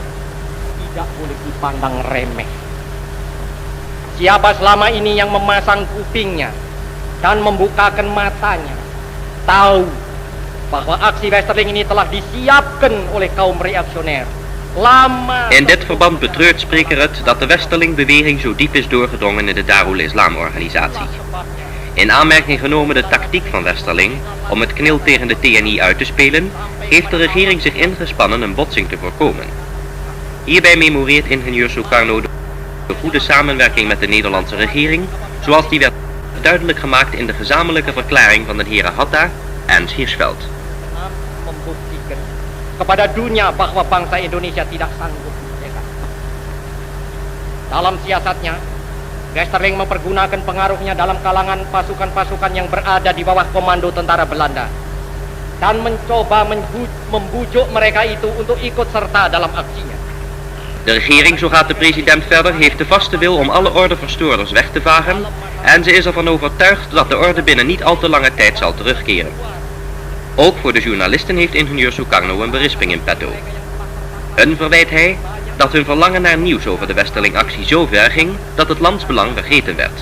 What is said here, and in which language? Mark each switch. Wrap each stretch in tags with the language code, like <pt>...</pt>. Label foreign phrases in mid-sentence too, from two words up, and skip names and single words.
<id>Tidak boleh dipandang remeh. Siapa selama ini yang memasang kupingnya dan membukakan matanya tahu bahwa aksi Westerling ini telah disiapkan oleh kaum reactionair lama.</id> <nl>In dit verband betreurt spreker het dat de Westerling-beweging zo diep is doorgedrongen in de Darul Islam-organisatie. In aanmerking genomen de tactiek van Westerling om het knil tegen de TNI uit te spelen, heeft de regering zich ingespannen een botsing te voorkomen. Hierbij memoreert ingenieur Sukarno de goede samenwerking met de Nederlandse regering, zoals die werd duidelijk gemaakt in de gezamenlijke verklaring van de heren Hatta en Hirschfeld.</nl> <id>Membuktikan kepada dunia bahwa bangsa Indonesia tidak sanggup merdeka. Dalam siasatnya, Westerling mempergunakan pengaruhnya dalam kalangan pasukan-pasukan yang berada di bawah komando tentara Belanda dan mencoba membujuk mereka itu untuk ikut serta dalam aksinya.</id> <nl>De regering, zo gaat de president verder, heeft de vaste wil om alle ordeverstoorders weg te vagen en ze is ervan overtuigd dat de orde binnen niet al te lange tijd zal terugkeren. Ook voor de journalisten heeft ingenieur Sukarno een berisping in petto. Hun verwijt hij dat hun verlangen naar nieuws over de Westerling-actie zo ver ging dat het landsbelang vergeten werd.</nl>